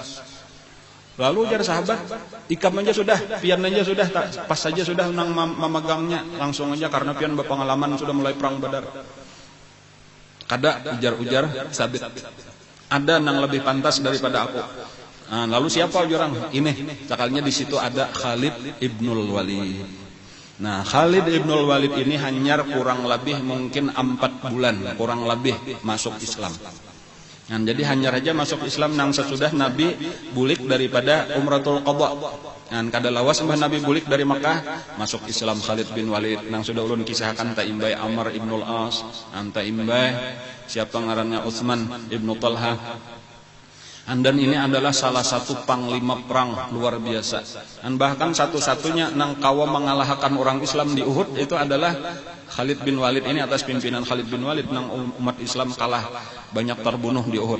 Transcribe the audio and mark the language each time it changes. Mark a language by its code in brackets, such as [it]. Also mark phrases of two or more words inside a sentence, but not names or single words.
[bjn] Lalu ujar sahabat, ikam aja sudah, pian aja sudah, pas saja sudah nang memegangnya, langsung aja karena pian berpengalaman sudah mulai perang Badar. Kada ujar Sabit, ada nang lebih pantas daripada aku. [id] Lalu siapa ujar ini? Sekalinya di situ ada Khalid ibnul Walid. Nah, Khalid ibnul Walid ini hanya kurang lebih mungkin 4 bulan, kurang lebih masuk Islam. [bjn] Nah, jadi hanya saja masuk Islam nang sesudah Nabi bulik daripada Umratul Qadha. Nah, kada lawas mbah Nabi bulik dari Makkah, masuk Islam Khalid bin Walid. Nang sudah ulun kisahkan ta imbai Amr ibnul As, anta imbai siapa ngarannya Utsman ibnu Talha. [id] Dan ini adalah salah satu panglima perang luar biasa. Dan bahkan satu-satunya nang kawa mengalahkan orang Islam di Uhud itu adalah Khalid bin Walid ini, atas pimpinan Khalid bin Walid nang umat Islam kalah banyak terbunuh di Uhud.